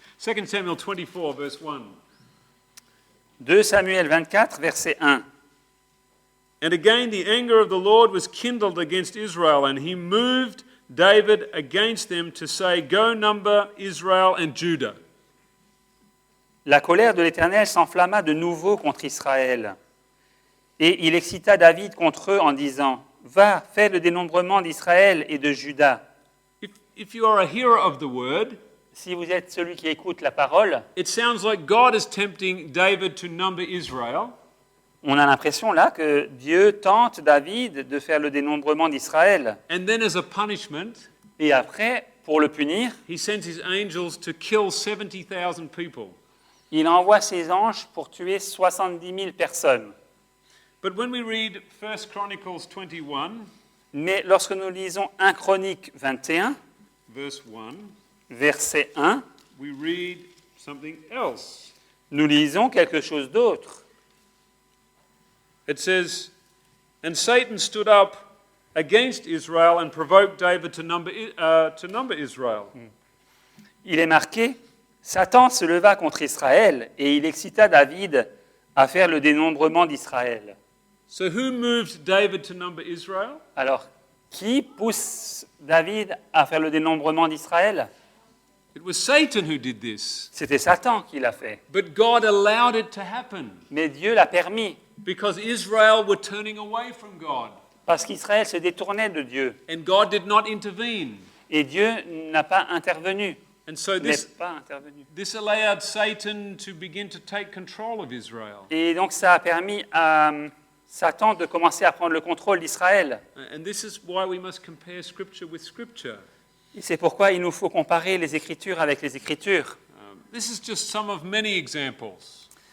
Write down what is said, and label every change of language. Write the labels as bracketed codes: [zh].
[en] 2 Samuel 24, verse 1. [fr] 2 Samuel 24, verset 1. [en] And again the anger of the Lord was kindled against Israel, and he moved David against them to say, Go number Israel and Judah. [fr] La colère de l'Éternel s'enflamma de nouveau contre Israël. Et il excita David contre eux en disant, Va, fais le dénombrement d'Israël et de Juda. [en] If you are a hearer of the word, [fr] Si vous êtes celui qui écoute la parole, [en] it sounds like God is tempting David to number Israel. [fr] on a l'impression là que Dieu tente David de faire le dénombrement d'Israël. [en] And then as a punishment, [fr] Et après, pour le punir, [en] he sends his angels to kill 70,000 people. [fr] il envoie ses anges pour tuer 70 000 personnes. [en] But when we read 1 Chronicles 21, [fr] Mais lorsque nous lisons 1 Chronique 21, [en] verse 1, [fr] verset 1, [en] we read something else. [fr] nous lisons quelque chose d'autre. [en] It says, And Satan stood up against Israel and provoked David to number Israel. [fr] Il est marqué, Satan se leva contre Israël et il excita David à faire le dénombrement d'Israël. [en] So who moved David to number Israel? [fr] Alors, qui pousse David à faire le dénombrement d'Israël? [en] It was Satan who did this. [fr] C'était Satan qui l'a fait. [en] But God allowed it to happen [fr] Mais Dieu l'a permis [en] because Israel were turning away from God. [fr] parce qu'Israël se détournait de Dieu. [en] And God did not intervene. [fr] Et Dieu n'a pas intervenu. [en] And so [fr] N'est [en] this [fr] pas intervenu. [en] allowed Satan to begin to take control of Israel. [fr] Et donc ça a permis à Satan de commencer à prendre le contrôle d'Israël. [en] And this is why we must compare Scripture with Scripture. [fr] Et c'est pourquoi il nous faut comparer les Écritures avec les Écritures. [en] This is just some of many examples.